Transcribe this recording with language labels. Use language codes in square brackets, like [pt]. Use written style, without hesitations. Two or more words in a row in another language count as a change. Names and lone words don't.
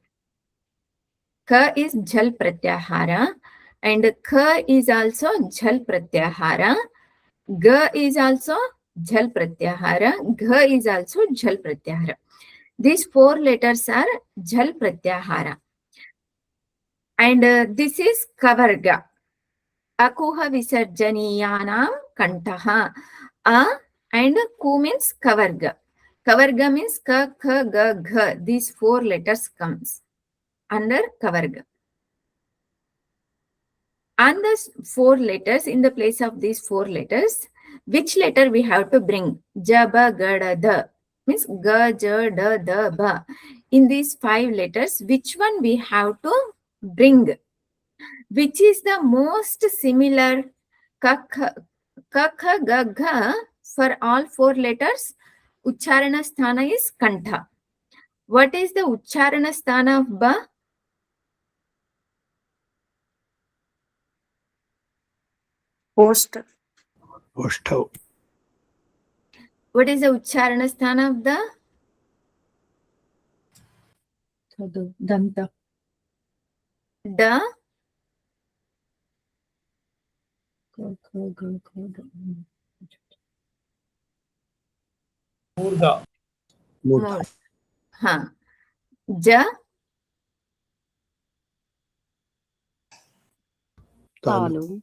[en] Ka is [sa] झल् प्रत्याहार [en] and kha is also [sa] झल् प्रत्याहार. [en] Ga is also [sa] झल् प्रत्याहार. [en] Gha is also [sa] झल् प्रत्याहार. [en] These 4 letters are [sa] झल् प्रत्याहार. [en] And this is kavarga. [sa] अकुह विसर्जनीयानां कण्ठः. [en] A and ku means kavarga. Kavarga means ka, kha, ga, gha. These 4 letters comes under kavarga. On these 4 letters, in the place of these 4 letters, which letter we have to bring? [sa] जब, गड, द. [en] Means ga, ja, da, da, ba. In these 5 letters, which one we have to bring? Which is the most similar ka, kha, ga, gha for all 4 letters? [sa] उच्चारण स्थान [en] is kantha. What is the [sa] उच्चारण स्थान [en] of ba? Post. [sa] ओष्ठौ. [en] What is the [sa] उच्चारण स्थान [en] of the? [sa] दन्त Da? मूर्धा. मूर्धा. Ha. Ja? तालु.